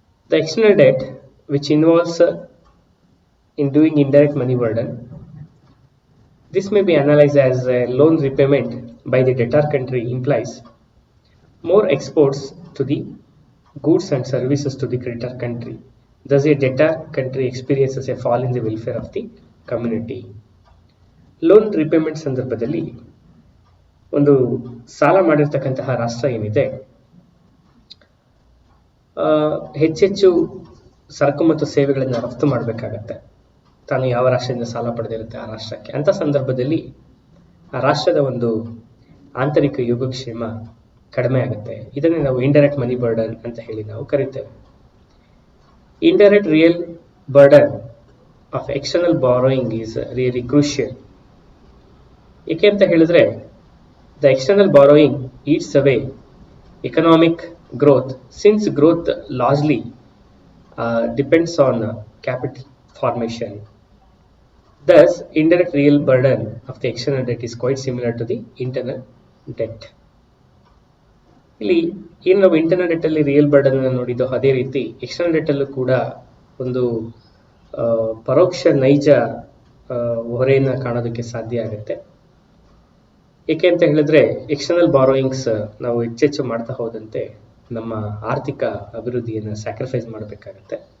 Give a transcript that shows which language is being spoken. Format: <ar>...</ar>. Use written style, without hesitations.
<en>The external debt which involves in doing indirect money burden, this may be analyzed as a loan repayment by the debtor country implies more exports to the goods and services to the creditor country. Thus a debtor country experiences a fall in the welfare of the community.</en> <kn>Loan repayment ಸಂದರ್ಭದಲ್ಲಿ ಒಂದು ಸಾಲ ಮಾಡಿರ್ತಕ್ಕಂತಹ ರಾಷ್ಟ್ರ ಏನಿದೆ ಹೆಚ್ಚೆಚ್ಚು ಸರಕು ಮತ್ತು ಸೇವೆಗಳನ್ನು ರಫ್ತು ಮಾಡಬೇಕಾಗತ್ತೆ, ತಾನು ಯಾವ ರಾಷ್ಟ್ರದಿಂದ ಸಾಲ ಪಡೆದಿರುತ್ತೆ ಆ ರಾಷ್ಟ್ರಕ್ಕೆ. ಅಂತ ಸಂದರ್ಭದಲ್ಲಿ ಆ ರಾಷ್ಟ್ರದ ಒಂದು ಆಂತರಿಕ ಯೋಗಕ್ಷೇಮ ಕಡಿಮೆ ಆಗುತ್ತೆ. ಇದನ್ನೇ ನಾವು ಇಂಡೈರೆಕ್ಟ್ ಮನಿ ಬರ್ಡನ್ ಅಂತ ಹೇಳಿ ನಾವು ಕರಿತೇವೆ.</kn> <en>Indirect real burden of external borrowing is really crucial.</en> <kn>ಏಕೆ ಅಂತ ಹೇಳಿದ್ರೆ</kn> <en>The external borrowing eats away economic growth, since growth largely depends on capital formation. Thus, indirect real burden of the external debt is quite similar to the internal debt.</en> <kn>ಇಲ್ಲಿ ಏನು ನಾವು internal debt ಅಲ್ಲಿ real burden ಅನ್ನು ನೋಡಿದ್ದು, ಅದೇ ರೀತಿ external debt ಅಲ್ಲೂ ಕೂಡ ಒಂದು ಪರೋಕ್ಷ ನೈಜ ಹೊರೆಯನ್ನು ಕಾಣೋದಕ್ಕೆ ಸಾಧ್ಯ ಆಗುತ್ತೆ. ಏಕೆ ಅಂತ ಹೇಳಿದ್ರೆ ಎಕ್ಸ್ಟರ್ನಲ್ ಬಾರೋಯಿಂಗ್ಸ್ ನಾವು ಹೆಚ್ಚೆಚ್ಚು ಮಾಡ್ತಾ ಹೋದಂತೆ ನಮ್ಮ ಆರ್ಥಿಕ ಅಭಿವೃದ್ಧಿಯನ್ನು ಸ್ಯಾಕ್ರಿಫೈಸ್ ಮಾಡಬೇಕಾಗತ್ತೆ.</kn>